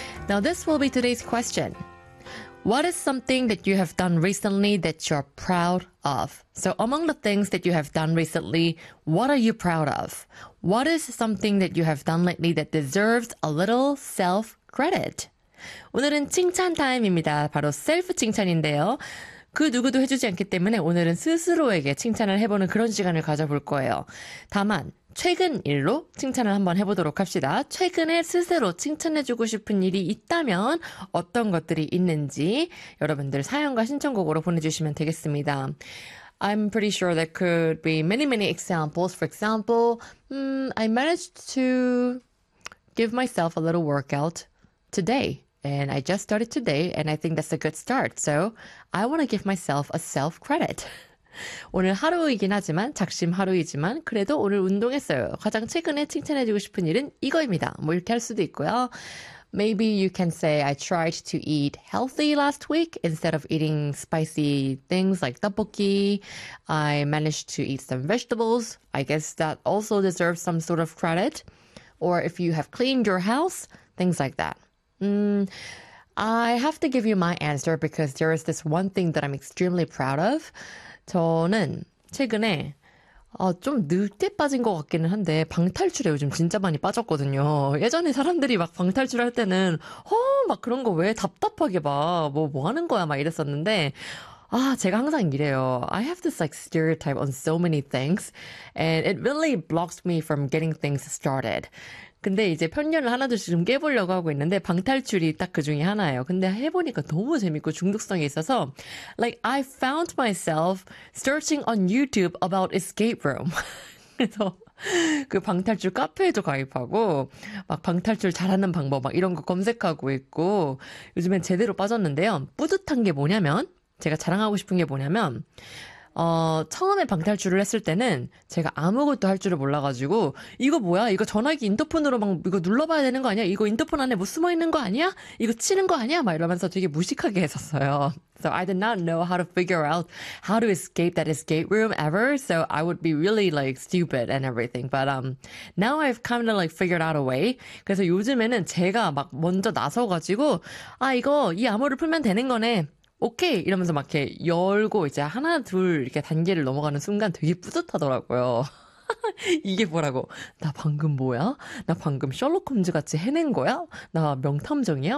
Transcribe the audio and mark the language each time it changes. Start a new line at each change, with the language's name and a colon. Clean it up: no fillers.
English: Now, this will be today's question. What is something that you have done recently that you're proud of? So among the things that you have done recently, what are you proud of? What is something that you have done lately that deserves a little self-credit?
Korean: 오늘은 칭찬 타임입니다. 바로 셀프 칭찬인데요. 그 누구도 해주지 않기 때문에 오늘은 스스로에게 칭찬을 해보는 그런 시간을 가져볼 거예요. 다만 최근 일로 칭찬을 한번 해보도록 합시다. 최근에 스스로 칭찬해주고 싶은 일이 있다면 어떤 것들이 있는지 여러분들 사연과 신청곡으로 보내주시면 되겠습니다.
English: I'm pretty sure there could be many, many examples. For example, I managed to give myself a little workout today. And I just started today, and I think that's a good start. So I want to give myself a self-credit.
Korean: 오늘 하루이긴 하지만, 작심 하루이지만, 그래도 오늘 운동했어요. 가장 최근에 칭찬해주고 싶은 일은 이거입니다. 뭐 이렇게 할 수도 있고요.
English: Maybe you can say I tried to eat healthy last week instead of eating spicy things like tteokbokki. I managed to eat some vegetables. I guess that also deserves some sort of credit. Or if you have cleaned your house, things like that. I have to give you my answer because there is this one thing that I'm extremely proud of.
Korean: 저는 최근에 좀 늑대 빠진 것 같기는 한데 방탈출에 요즘 진짜 많이 빠졌거든요. 예전에 사람들이 막 방탈출 할 때는 막 그런 거 왜 답답하게 막 뭐 하는 거야 막 이랬었는데 아 제가 항상 이래요.
English: I have this like stereotype on so many things and it really blocks me from getting things started.
Korean: 근데 이제 편견을 하나둘씩 좀 깨보려고 하고 있는데 방탈출이 딱 그 중에 하나예요. 근데 해보니까 너무 재밌고 중독성이 있어서
English: Like I found myself searching on YouTube about escape room.
Korean: 그래서 그 방탈출 카페에도 가입하고 막 방탈출 잘하는 방법 막 이런 거 검색하고 있고 요즘엔 제대로 빠졌는데요. 뿌듯한 게 뭐냐면 제가 자랑하고 싶은 게 뭐냐면 처음에 방탈출을 했을 때는 제가 아무것도 할 줄을 몰라가지고 이거 뭐야? 이거 전화기 인터폰으로 막 이거 눌러봐야 되는 거 아니야? 이거 인터폰 안에 뭐 숨어 있는 거 아니야? 이거 치는 거 아니야? 막 이러면서 되게 무식하게 했었어요.
English: So I did not know how to figure out how to escape that escape room ever. So I would be really like stupid and everything. But now I've kind of like figured out a way.
Korean: 그래서 요즘에는 제가 막 먼저 나서가지고 아 이거 이 암호를 풀면 되는 거네. 오케이 이러면서 막 이렇게 열고 이제 하나 둘 이렇게 단계를 넘어가는 순간 되게 뿌듯하더라고요. 이게 뭐라고? 나 방금 뭐야? 나 방금 셜록 홈즈 같이 해낸 거야? 나 명탐정이야?